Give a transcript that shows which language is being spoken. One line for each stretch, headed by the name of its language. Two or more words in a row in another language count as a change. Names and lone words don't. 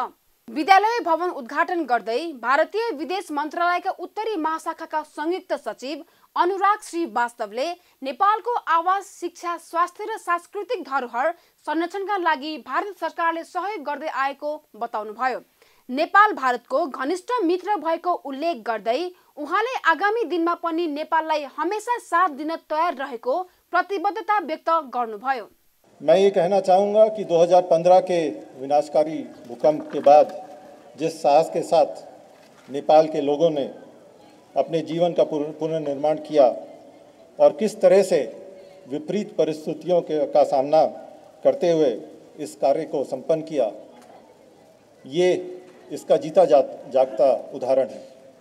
Nepali: विद्यालय भवन उद्घाटन गर्दै भारतीय विदेश मन्त्रालयका उत्तरी महाशाखाका संयुक्त सचिव अनुराग श्रीवास्तवले नेपालको आवास, शिक्षा, स्वास्थ्य र सांस्कृतिक धरोहर संरक्षणका लागि भारत सरकारले सहयोग गर्दै आएको बताउनुभयो। नेपाल भारतको घनिष्ठ मित्र भएको उल्लेख गर्दै उहाँले आगामी दिनमा पनि नेपाललाई हमेशा साथ दिन तयार रहेको प्रतिबद्धता व्यक्त गर्नुभयो।
Hindi: मैं ये कहना चाहूँगा कि 2015 के विनाशकारी भूकंप के बाद जिस साहस के साथ नेपाल के लोगों ने अपने जीवन का पुनर्निर्माण किया और किस तरह से विपरीत परिस्थितियों का सामना करते हुए इस कार्य को संपन्न किया, ये इसका जीता जागता उदाहरण है।